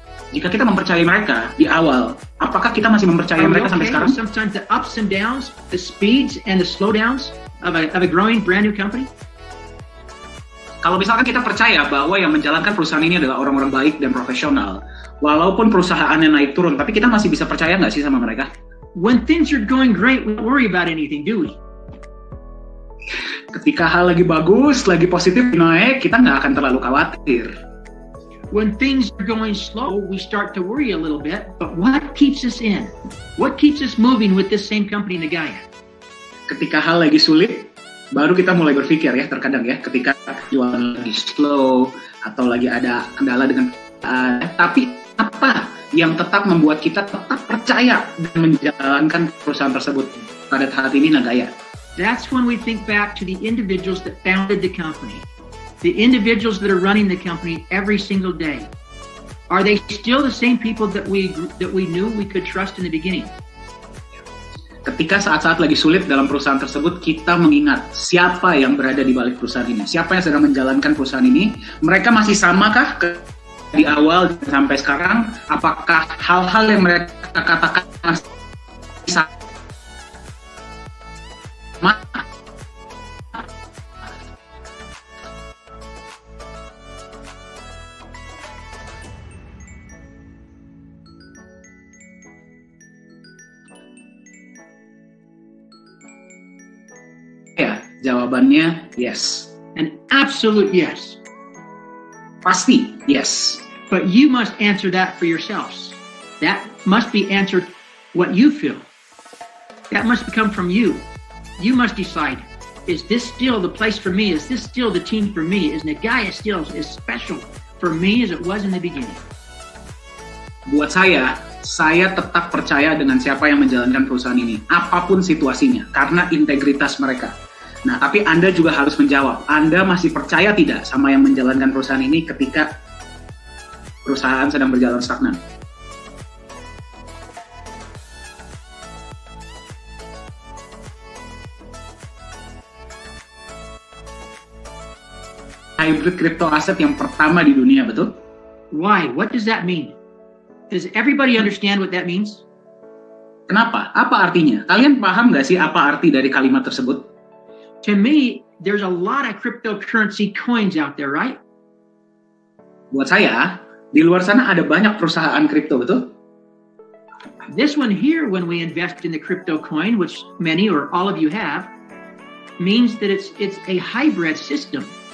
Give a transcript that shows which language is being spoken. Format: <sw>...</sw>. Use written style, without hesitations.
<id>Jika kita mempercayai mereka di awal, apakah kita masih mempercayai mereka sampai sekarang?</id> <en>Sometimes the ups and downs, the speeds and the slowdowns of a growing brand new company.</en> <id>Kalau misalkan kita percaya bahwa yang menjalankan perusahaan ini adalah orang-orang baik dan profesional, walaupun perusahaannya naik turun, tapi kita masih bisa percaya nggak sih sama mereka?</id> <en>When things are going great, we don't worry about anything, do we?</en> <id>Ketika hal lagi bagus, lagi positif naik, kita nggak akan terlalu khawatir.</id> <en>When things are going slow, we start to worry a little bit, but what keeps us in? What keeps us moving with this same company, Nagaya?</en> <id>Ketika hal lagi sulit, baru kita mulai berpikir ya, terkadang ya, ketika jualan lagi slow, atau lagi ada kendala dengan tapi apa yang tetap membuat kita tetap percaya dan menjalankan perusahaan tersebut pada saat ini Nagaya?</id> <en>That's when we think back to the individuals that founded the company. The individuals that are running the company every single day. Are they still the same people that we knew we could trust in the beginning?</en> <id>Ketika saat-saat lagi sulit dalam perusahaan tersebut, kita mengingat siapa yang berada di balik perusahaan ini, siapa yang sedang menjalankan perusahaan ini. Mereka masih samakah di awal sampai sekarang? Apakah hal-hal yang mereka katakan masih sama? Jawabannya</id> <en>yes. An absolute yes.</en> <id>Pasti,</id> <en>yes. But you must answer that for yourselves. That must be answered what you feel. That must come from you. You must decide, is this still the place for me? Is this still the team for me? Is Nagaya still as special for me as it was in the beginning?</en> <id>Buat saya tetap percaya dengan siapa yang menjalankan perusahaan ini, apapun situasinya, karena integritas mereka. Nah, tapi Anda juga harus menjawab, Anda masih percaya tidak sama yang menjalankan perusahaan ini ketika perusahaan sedang berjalan stagnan? Hybrid crypto asset yang pertama di dunia, betul?</id> <en>Why? What does that mean? Does everybody understand what that means?</en> <id>Kenapa? Apa artinya? Kalian paham nggak sih apa arti dari kalimat tersebut?</id> <en>To me, there's a lot of cryptocurrency coins out there, right?</en> <id>Buat saya, di luar sana ada banyak perusahaan kripto, betul?</id> <en>This one here, when we invest in the crypto coin, which many or all of you have, means that it's a hybrid system.</en>